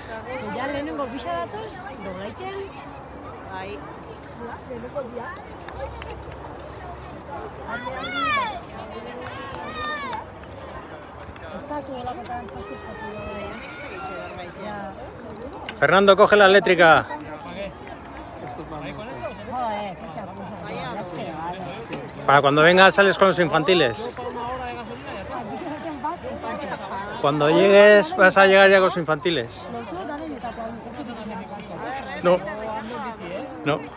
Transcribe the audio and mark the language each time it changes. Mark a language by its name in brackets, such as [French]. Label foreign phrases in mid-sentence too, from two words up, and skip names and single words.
[Basque] Ja lehenengo bisa datoz, doblaiten. Bai. Lehenengo dia. Eskatu delakotan, eskatu delakotan. [Spanish] Fernando, coge la eléctrica. Joder, qué chapuza. Para cuando vengas sales con los infantiles. Cuando llegues vas a llegar ya con los infantiles. No. No.